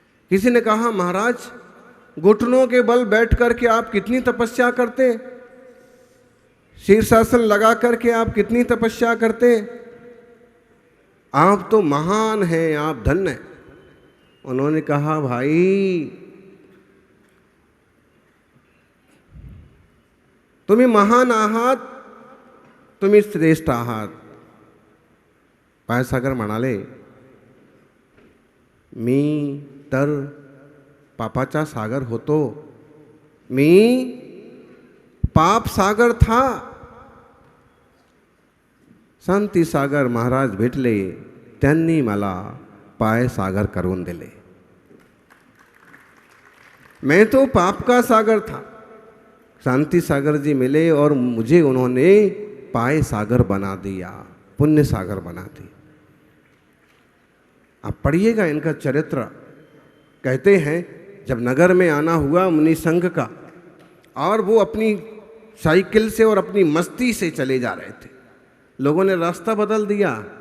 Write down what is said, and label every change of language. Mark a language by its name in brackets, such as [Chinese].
[Hindi] किसी ने कहा, महाराज घुटनों के बल बैठ करके आप कितनी तपस्या करते, शीर्षासन लगा करके आप कितनी तपस्या करते, आप तो महान हैं, आप धन्य हैं। उन्होंने कहा, भाई [Marathi] तुम्ही महान आहात, तुम्ही श्रेष्ठ आहात। पायसागर म्हणाले, मी तर पापाचा सागर होतो, मी [Hindi] पाप सागर था। [Marathi] शांती सागर महाराज भेटले, त्यांनी मला पाय सागर करून दिले। [Hindi] मैं तो पाप का सागर था, शांति सागर जी मिले और मुझे उन्होंने पाय सागर बना दिया, पुण्य सागर बना दी। आप पढ़िएगा इनका चरित्र। कहते हैं जब नगर में आना हुआ मुनि संघ का, और वो अपनी साइकिल से और अपनी मस्ती से चले जा रहे थे, लोगों ने रास्ता बदल दिया।